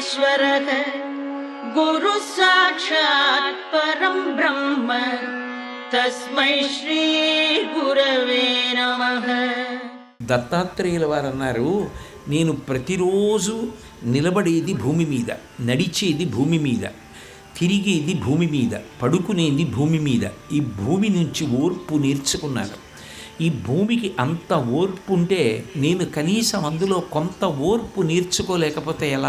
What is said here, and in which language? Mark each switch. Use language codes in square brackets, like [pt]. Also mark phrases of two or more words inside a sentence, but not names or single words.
[sa] परः गुरु साक्षात् परं ब्रह्म तस्मै श्री गुरवे नमः. [te] దత్తాత్రేయుల వారు అన్నారు, నేను ప్రతిరోజు నిలబడేది భూమి మీద, నడిచేది భూమి మీద, తిరిగేది భూమి మీద, పడుకునేది భూమి మీద. ఈ భూమి నుంచి ఓర్పు నేర్చుకున్నాను. ఈ భూమికి అంత ఓర్పు ఉంటే నేను కనీసం అందులో కొంత ఓర్పు నేర్చుకోలేకపోతే ఎలా?